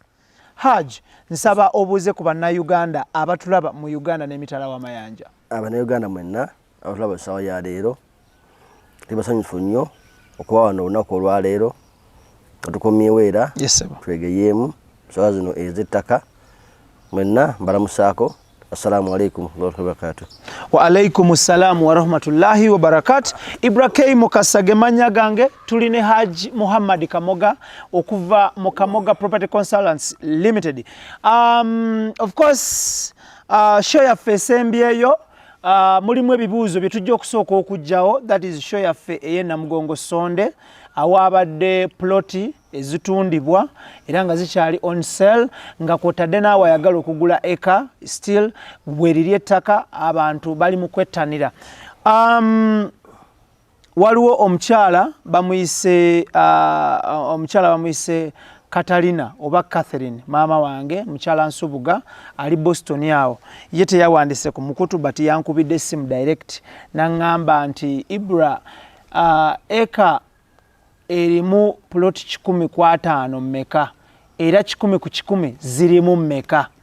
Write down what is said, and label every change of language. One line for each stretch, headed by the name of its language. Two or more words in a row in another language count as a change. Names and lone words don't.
Ganda: Hajji, nsaba obuuze ku bannayuganda abatulaba mu Uganda n'emitala w'amayanja. Abannayuganda mwenna abatulaba essaawa ya leero tubasanyufu nnyo okuba wano olunaku olwaleero tukomyewo era twegeyeemu ssaawa zino ez'ettaka mwenna mbalamusaako.
Arabic: السلام عليكم ورحمة الله وبركاته. وعليكم السلام ورحمة الله وبركاته.
Ganda: IBRAH mukasage manya gange tuline Hajji Muhammad Kamoga okuva mu Kamoga Property Consultants Limited.
English: Of course
Ganda: show yaffe esembyeyo mulimu ebibuuzo bye tujja okusooka okujjawo,
English: that is
Ganda: show yaffe ey'e Namugongo Sonde awaabadde ploti ezitundibwa era nga zikyali
English: on sale
Ganda: nga kwotadde naawe ayagala okugula eka still bweriri ettaka abantu bali mu kwettanira. Waliwo omukyala bamuyise Katalina oba Catherine, maama wange mukyala Nsubuga ali Boston awo, ye teyawandise ku mukutu but yankubidde essimu direct n'aŋŋamba nti IBRAH eka erimu ploti 10 mmeka era 10 ku 10 zirimu mmeka?